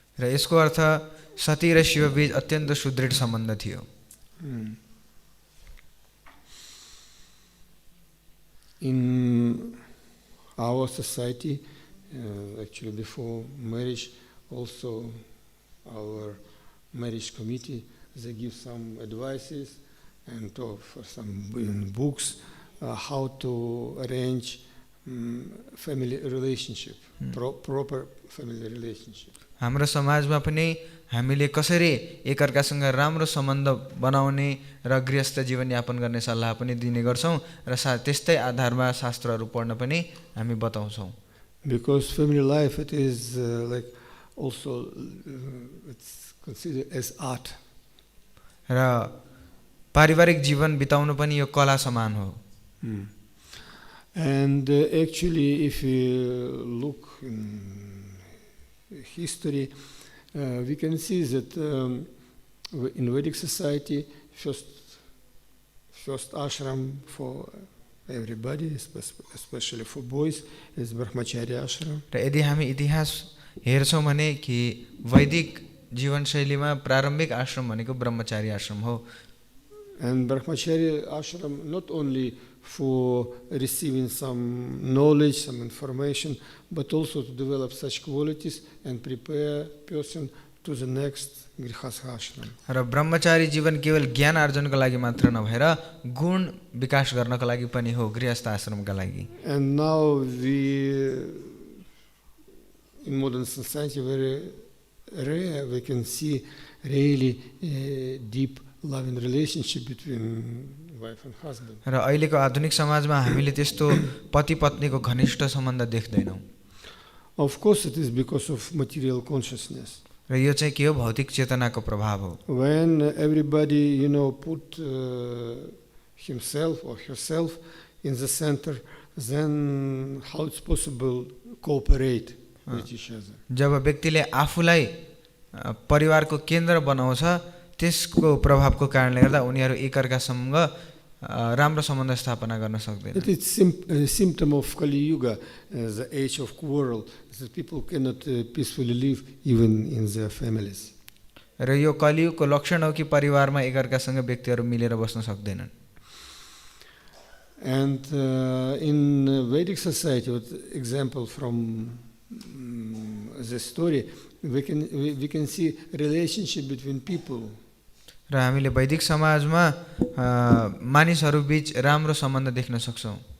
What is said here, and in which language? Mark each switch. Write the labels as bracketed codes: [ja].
[ne] र यसको अर्थ सती र शिव बीच अत्यन्त सुदृढ सम्बन्ध थियो. [en] In our society, actually before marriage, also our marriage committee, they give some advices and for some books how to arrange family relationship, proper family relationship. [ne] हाम्रो समाजमा पनि हामीले कसरी एकअर्कासँग राम्रो सम्बन्ध बनाउने र गृहस्थ जीवन यापन गर्ने सल्लाह पनि दिने गर्छौं र त्यस्तै आधारमा शास्त्रहरू पढ्न पनि हामी बताउँछौं. [en] Because family life, it is like also it's considered as art. [ne] र पारिवारिक जीवन बिताउनु पनि यो कला समान हो. [en] And actually, if you look in history, we can see that in Vedic society, first ashram for everybody, especially for boys, is brahmacharya ashram. [ne] र यदि हामी इतिहास हेर्छौं भने कि वैदिक जीवन शैलीमा प्रारम्भिक आश्रम भनेको ब्रह्मचारी आश्रम हो. [en] And brahmacharya ashram not only for receiving some knowledge, some information, but also to develop such qualities and prepare person to the next grihastha ashram. [ne] र ब्रह्मचारी जीवन केवल ज्ञान आर्जनको लागि मात्र नभएर गुण विकास गर्नको लागि पनि हो गृहस्थ आश्रमका लागि. [en] And now we in modern society very rare we can see really deep loving relationship between wife and husband. [ne] र अहिलेको आधुनिक समाजमा हामीले त्यस्तो पति पत्नीको घनिष्ठ सम्बन्ध देख्दैनौं. [en] Of course it is because of material consciousness. [ne] र यो चाहिँ के हो भौतिक चेतनाको प्रभाव हो. [en] When everybody put himself or herself in the center, then how it's possible cooperate with each other. [ne] जब व्यक्तिले आफूलाई परिवारको केन्द्र बनाउँछ त्यसको प्रभावको कारणले गर्दा उनीहरू एकअर्कासँग राम्रो सम्बन्ध स्थापना गर्न सक्दैन. [en] It is a symptom of Kali Yuga, the age of quarrel, that people cannot peacefully live even in their families. [ne] र यो कलियुगको लक्षण हो कि परिवारमा एकअर्कासँग व्यक्तिहरू मिलेर बस्न सक्दैनन्. [en] And in Vedic society, with example from the story, we can see relationship between people. [ne] र हामीले वैदिक समाजमा मानिसहरू बीच राम्रो सम्बन्ध देख्न सक्छौं.